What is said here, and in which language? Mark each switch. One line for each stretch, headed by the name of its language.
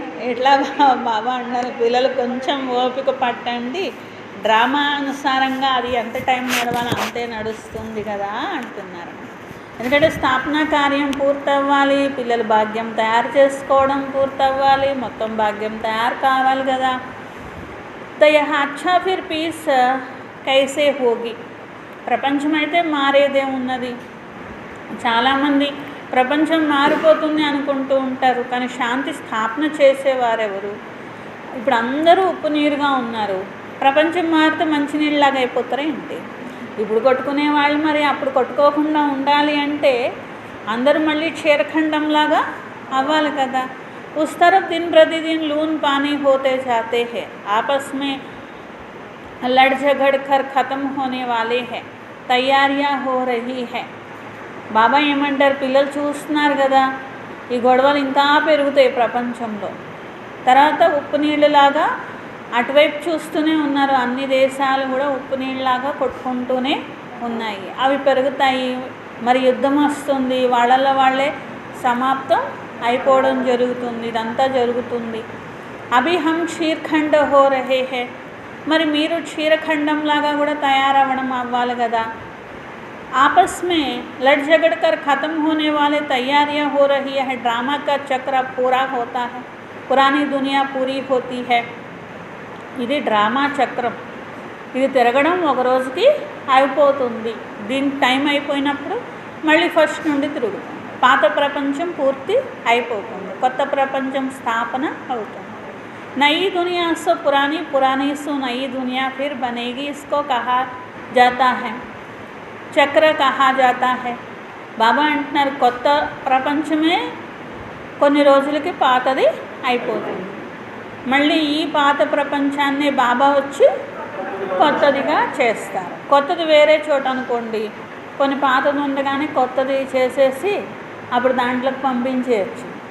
Telugu: ఇట్లా బాబా అన్నారు, పిల్లలు కొంచెం ఓపిక పట్టండి, డ్రామా అనుసారంగా అది ఎంత టైం నడవాలో అంతే నడుస్తుంది కదా అంటున్నారు. ఎందుకంటే స్థాపన కార్యం పూర్తవ్వాలి, పిల్లలు భాగ్యం తయారు చేసుకోవడం పూర్తవ్వాలి, మొత్తం భాగ్యం తయారు కావాలి కదా.
Hindi: तो यह अच्छा फिर पीस कैसे होगी.
Telugu: ప్రపంచం అయితే మారేదే ఉన్నది. చాలామంది ప్రపంచం మారిపోతుంది అనుకుంటూ ఉంటారు, కానీ శాంతి స్థాపన చేసేవారెవరు? ఇప్పుడు అందరూ ఉప్పు నీరుగా ఉన్నారు, ప్రపంచం మారితే మంచినీళ్ళలాగా అయిపోతారా ఏంటి? ఇప్పుడు కొట్టుకునే వాళ్ళు మరి అప్పుడు కొట్టుకోకుండా ఉండాలి అంటే అందరూ మళ్ళీ క్షీరఖండంలాగా అవ్వాలి కదా.
Hindi: उस तरफ दिन प्रतिदिन लून पानी होते जाते हैं, आपस में लड़ झगड़ कर ख़त्म होने वाले हैं, तैयारियां हो रही है.
Telugu: బాబా ఏమంటారు, పిల్లలు చూస్తున్నారు కదా ఈ గొడవలు ఇంకా పెరుగుతాయి ప్రపంచంలో. తర్వాత ఉప్పు నీళ్ళలాగా అటువైపు చూస్తూనే ఉన్నారు, అన్ని దేశాలు కూడా ఉప్పు నీళ్ళలాగా కొట్టుకుంటూనే ఉన్నాయి, అవి పెరుగుతాయి. మరి యుద్ధం వస్తుంది, వాళ్ళల్లో వాళ్ళే సమాప్తం అయిపోవడం జరుగుతుంది, ఇదంతా జరుగుతుంది.
Hindi: అభి హమ్ క్షీర్ఖండ్ హో రహే హే,
Telugu: మరి మీరు క్షీరఖండంలాగా కూడా తయారవ్వడం అవ్వాలి కదా.
Hindi: आपस में लड़ झगड़ कर ख़त्म होने वाले तैयारियां हो रही है, ड्रामा का चक्र पूरा होता है, पुरानी दुनिया पूरी होती है.
Telugu: ఇది డ్రామా చక్రం, ఇది తిరగడం ఒక రోజుకి అయిపోతుంది. దీని టైం అయిపోయినప్పుడు మళ్ళీ ఫస్ట్ నుండి తిరుగుతుంది. పాత ప్రపంచం పూర్తి అయిపోతుంది, కొత్త ప్రపంచం స్థాపన అవుతుంది.
Hindi: नई दुनिया सो पुरानी, पुरानी सो नई दुनिया फिर बनेगी, इसको कहा जाता है చక్ర కహా జాతా హై.
Telugu: బాబా అంటున్నారు కొత్త ప్రపంచమే కొన్ని రోజులకి పాతది అయిపోతుంది, మళ్ళీ ఈ పాత ప్రపంచాన్ని బాబా వచ్చి కొత్తదిగా చేస్తారు. కొత్తది వేరే చోట అనుకోండి, కొన్ని పాతది ఉండగానే కొత్తది చేసేసి అప్పుడు దాంట్లోకి పంపించేయచ్చు.